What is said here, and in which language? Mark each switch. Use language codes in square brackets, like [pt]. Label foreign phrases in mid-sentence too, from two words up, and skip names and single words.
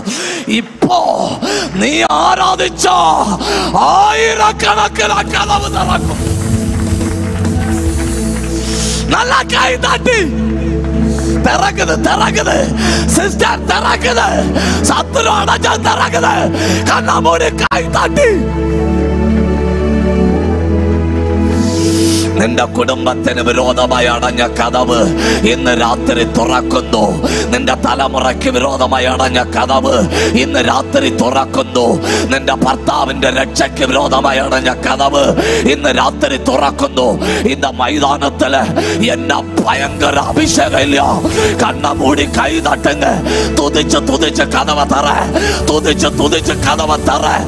[ta] இப்போ நீ ஆராதிச்சா 1000கணக்கில் கதவு திறக்கும். நல்லா கை தட்டி, திறக்குது சிஸ்டர், திறக்குது சத்துரு அடைஞ்சா, திறக்குது கண்ண மூடி கை தட்டி. [ml] നിന്റെ കുടുംബത്തിന് വിരോധമായി അടഞ്ഞ കതവ് ഇന്ന് രാത്രി തുറക്കുന്നു. നിന്റെ തലമുറയ്ക്ക് വിരോധമായി അടഞ്ഞ കതവ് ഇന്ന് രാത്രി തുറക്കുന്നു. നിന്റെ ഭർത്താവിന്റെ രക്ഷയ്ക്ക് വിരോധമായി അടഞ്ഞ കതവ് ഇന്ന് രാത്രി തുറക്കുന്നു. ഇന്ന് മൈതാനത്തില് എന്നെ ഭയങ്കര അഭിഷേകം ഇല്ല. [ta] கண்ண மூடி கை தட்டுங்க, துதிச்சு கதவ திற, துதிச்சு கதவ திற.